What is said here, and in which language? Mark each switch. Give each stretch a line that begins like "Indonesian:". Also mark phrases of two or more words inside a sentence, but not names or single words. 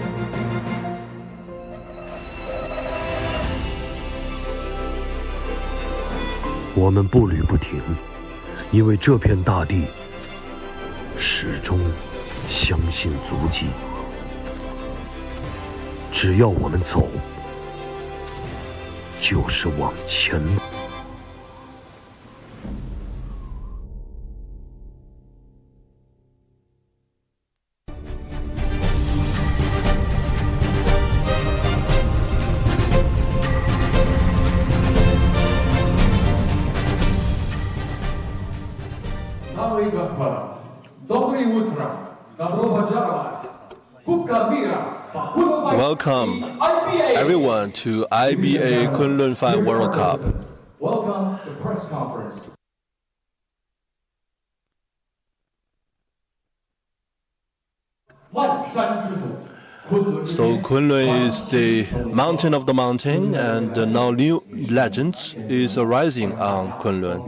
Chinese: 我们步履不停，因为这片大地始终相信足迹。只要我们走，就是往前。
Russian: Дамы и господа, доброе утро, добро пожаловать. Кубка мира.
English: Welcome, everyone, to IBA Kunlun 5 World Cup. Welcome to press conference. So Kunlun is the mountain of the mountain, and now new legends is arising on Kunlun.